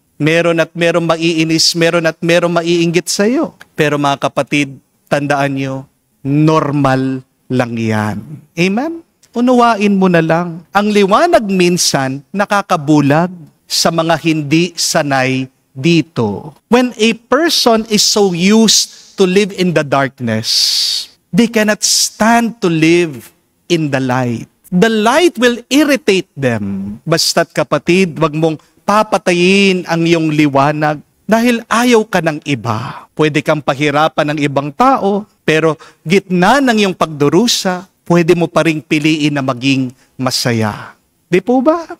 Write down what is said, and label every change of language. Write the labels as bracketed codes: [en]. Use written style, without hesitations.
[tl] Meron at meron maiinis, meron at meron maiinggit sa iyo. Pero mga kapatid, tandaan nyo, normal lang yan. Amen? Unawain mo na lang. Ang liwanag minsan nakakabulag sa mga hindi sanay dito. [en] When a person is so used to live in the darkness, they cannot stand to live in the light. The light will irritate them. [tl] Basta't kapatid, wag mong papatayin ang iyong liwanag dahil ayaw ka ng iba. Pwede kang pahirapan ng ibang tao, pero gitna ng iyong pagdurusa, pwede mo pa ring piliin na maging masaya. Di po ba?